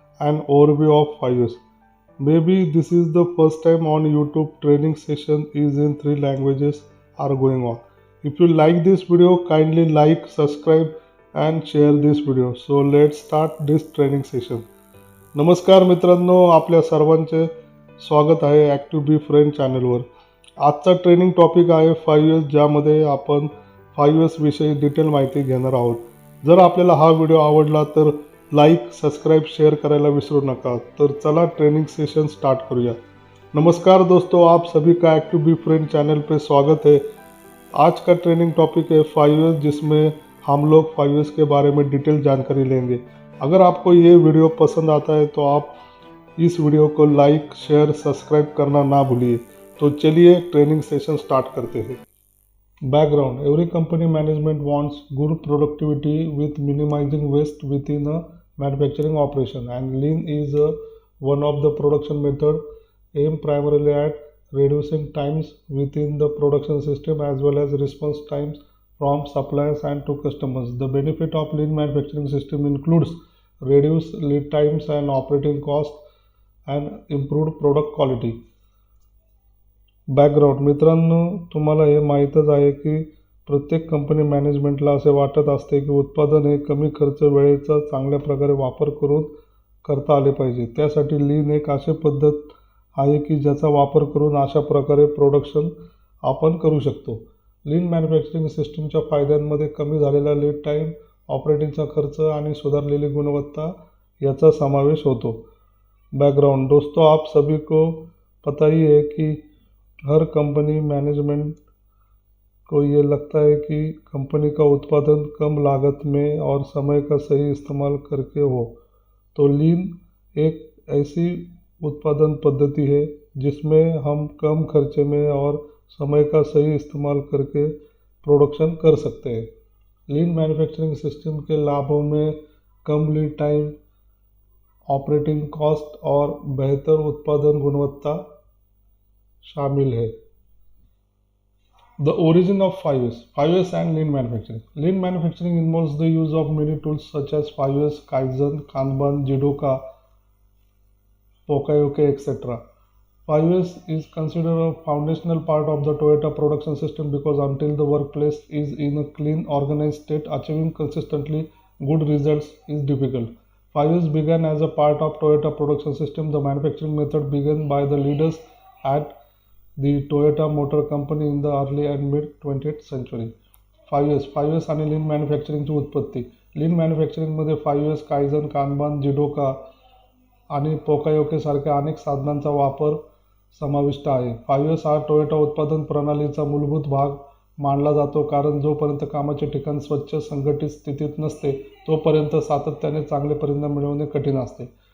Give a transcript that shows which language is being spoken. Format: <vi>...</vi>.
<en>An overview of 5S. Maybe this is the first time on YouTube training session is in 3 languages are going on. If you like this video, kindly like, subscribe and share this video. So let's start this training session.</en> <mr>नमस्कार मित्रांनो, आपल्या सर्वांचे स्वागत आहे active be friend चॅनलवर. आजचा training topic आहे 5S, ज्यामध्ये आपण 5S विषयी डिटेल माहिती घेणार आहोत. जर आपल्याला हा व्हिडिओ आवडला तर लाईक, सबस्क्राइब, शेयर करायला विसरू नका. तर चला ट्रेनिंग सेशन स्टार्ट करूया.</mr> <hi>नमस्कार दोस्तों, आप सभी का एक्टिव बी फ्रेंड चैनल पे स्वागत है. आज का ट्रेनिंग टॉपिक है 5S, जिसमें हम लोग 5S के बारे में डिटेल जानकारी लेंगे. अगर आपको ये वीडियो पसंद आता है तो आप इस वीडियो को लाइक, शेयर, सब्सक्राइब करना ना भूलिए. तो चलिए ट्रेनिंग सेशन स्टार्ट करते हैं.</hi> <en>Background: every company management wants good productivity with minimising waste within a manufacturing operation, and lean is one of the production method aim primarily at reducing times within the production system as well as response times from suppliers and to customers. The benefit of lean manufacturing system includes reduced lead times and operating cost and improved product quality.</en> <mr>Background: मित्रांनो, तुम्हाला हे माहीतच आहे की प्रत्येक company मॅनेजमेंटला असे वाटत असते की उत्पादन हे कमी खर्च, वेळेचा चांगल्या प्रकारे वापर करून करता आले पाहिजे. त्यासाठी लीन एक अशी पद्धत आहे की ज्याचा वापर करून अशा प्रकारे प्रोडक्शन आपण करू शकतो. लीन मॅन्युफॅक्चरिंग सिस्टमच्या फायद्यांमध्ये कमी झालेला लीड टाईम, ऑपरेटिंगचा खर्च आणि सुधारलेली गुणवत्ता याचा समावेश होतो.</mr> <hi>बैकग्राउंड: दोस्तों, आप सभी को पता ही है कि हर कंपनी मैनेजमेंट को ये लगता है कि कंपनी का उत्पादन कम लागत में और समय का सही इस्तेमाल करके हो. तो लीन एक ऐसी उत्पादन पद्धति है जिसमें हम कम खर्चे में और समय का सही इस्तेमाल करके प्रोडक्शन कर सकते हैं. लीन मैन्युफैक्चरिंग सिस्टम के लाभों में कम लीड टाइम, ऑपरेटिंग कॉस्ट और बेहतर उत्पादन गुणवत्ता शामिल है.</hi> <en>The origin of 5S and lean manufacturing. Lean manufacturing involves the use of many tools such as 5S, Kaizen, Kanban, Jidoka, Pokayoke, etc. 5S is considered a foundational part of the Toyota production system because until the workplace is in a clean, organized state, achieving consistently good results is difficult. 5S began as a part of Toyota production system. The manufacturing method began by the leaders at the Toyota Motor Company in the early and mid 20th century.</en> <mr>5S आणि लीन मॅन्युफॅक्चरिंगची उत्पत्ती. लीन मॅन्युफॅक्चरिंगमध्ये 5S, Kaizen, Kanban, जिडोका आणि पोकायोके सारख्या अनेक साधनांचा वापर समाविष्ट आहे. 5S हा टोयोटा उत्पादन प्रणालीचा मूलभूत भाग मानला जातो, कारण जोपर्यंत कामाचे ठिकाण स्वच्छ, संघटित स्थितीत नसते तोपर्यंत सातत्याने चांगले परिणाम मिळवणे कठीण असते.</mr>